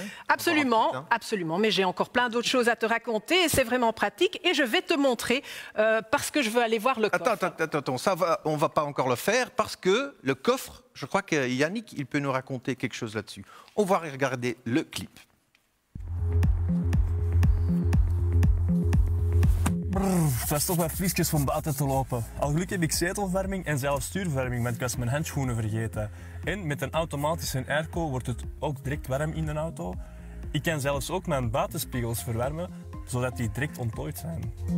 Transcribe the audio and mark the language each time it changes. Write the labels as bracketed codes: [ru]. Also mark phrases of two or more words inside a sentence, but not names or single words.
[fr] Absolument, Hein? absolument. Mais j'ai encore plein d'autres choses à te raconter et c'est vraiment pratique. Et je vais te montrer parce que je veux aller voir le coffre. Attends, on va pas encore le faire parce que le coffre, je crois que Yannick, il peut nous raconter quelque chose là-dessus. On va regarder le clip. [nl] Het was toch wat vliesjes van buiten te lopen. Al geluk heb ik zetelverwarming en zelfs stuurverwarming, maar ik was mijn handschoenen vergeten. En met een automatische airco wordt het ook direct warm in de auto. Ik kan zelfs ook mijn buitenspiegels verwarmen, zodat die direct onttooid zijn.